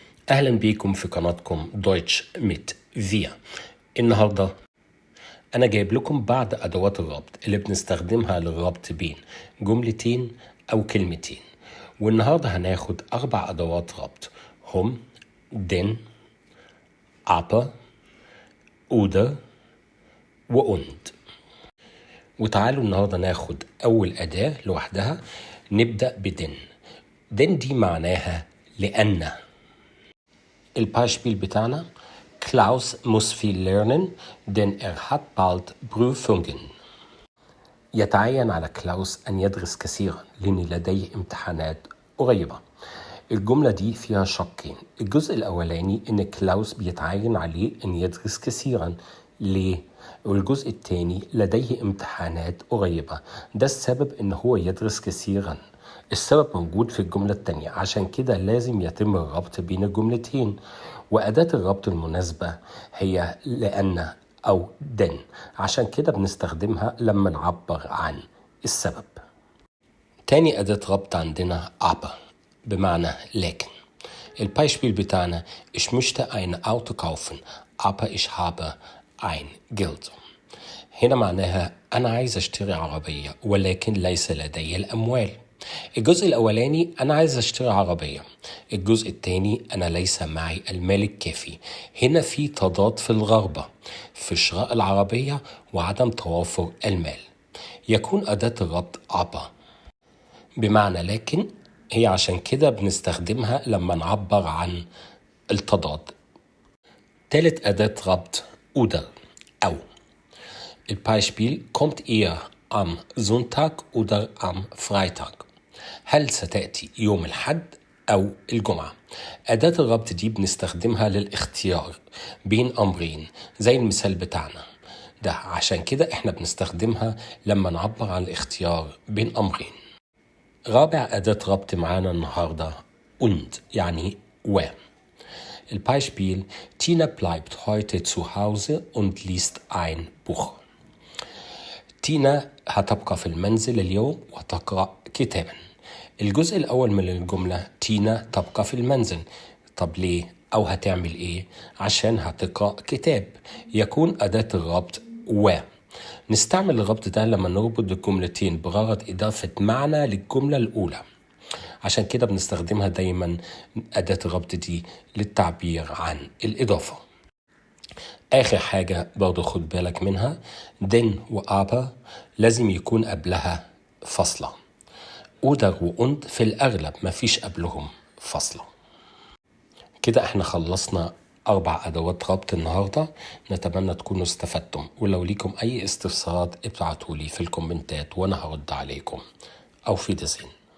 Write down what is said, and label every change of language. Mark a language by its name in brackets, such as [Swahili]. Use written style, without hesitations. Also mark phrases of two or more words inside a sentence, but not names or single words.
[Arabic] أهلا بيكم في قناتكم دويتش ميت فيا. النهاردة أنا جايب لكم بعض أدوات الربط اللي بنستخدمها للربط بين جملتين أو كلمتين، والنهاردة هناخد 4 أدوات ربط هم [German] den, aber, oder und. [Arabic] وتعالوا النهاردة ناخد أول أداة لوحدها. نبدأ بدن. دن دي معناها لأن. الباشبيل بتاعنا [German] Klaus muss viel lernen, denn hat bald Prüfungen. [Arabic] يتعين على كلاوس أن يدرس كثيرا لأن لديه امتحانات قريبة. الجملة دي فيها شقين. الجزء الأولاني إن كلاوس بيتعين عليه أن يدرس كثيرا ليه؟ والجزء الثاني لديه امتحانات قريبة. ده السبب إن هو يدرس كثيرا. السبب موجود في الجملة التانية، عشان كده لازم يتم الربط بين الجملتين، وأداة الربط المناسبة هي لأن أو دن، عشان كده بنستخدمها لما نعبر عن السبب. تاني أداة ربط عندنا aber بمعنى لكن. البايشبيل بتاعنا [German] Ich möchte ein Auto kaufen, aber ich habe ein Geld. [Arabic] هنا معناها أنا عايز أشتري عربية ولكن ليس لدي الأموال. الجزء الأولاني أنا عايز أشتري عربية، الجزء الثاني أنا ليس معي المال الكافي. هنا في تضاد في الرغبة في شراء العربية وعدم توافر المال. يكون أداة الربط aber بمعنى لكن، هي عشان كده بنستخدمها لما نعبر عن التضاد. ثالث أداة ربط oder أو. [German] البايشبيل kommt ihr am Sonntag oder am Freitag. [Arabic] هل ستأتي يوم الحد أو الجمعة؟ أداة الربط دي بنستخدمها للاختيار بين أمرين زي المثال بتاعنا ده، عشان كده احنا بنستخدمها لما نعبر عن الاختيار بين أمرين. رابع أداة ربط معانا النهاردة und يعني و. [German] البايشبيل Tina bleibt heute zu Hause und liest ein Buch. [Arabic] تينا هتبقى في المنزل اليوم وتقرأ كتابا. الجزء الأول من الجملة تينا تبقى في المنزل. طب ليه؟ أو هتعمل إيه؟ عشان هتقرأ كتاب. يكون أداة الربط و. نستعمل الربط ده لما نربط الجملتين بغرض إضافة معنى للجملة الأولى، عشان كده بنستخدمها دايما أداة الربط دي للتعبير عن الإضافة. آخر حاجة برضو خد بالك منها، دن وآبا لازم يكون قبلها فاصلة. oder وund في الأغلب مفيش قبلهم فاصلة. كده احنا خلصنا 4 أدوات ربط النهاردة. نتمنى تكونوا استفدتم، ولو ليكم أي استفسارات ابعتولي في الكومنتات وأنا هرد عليكم. أو في دزين.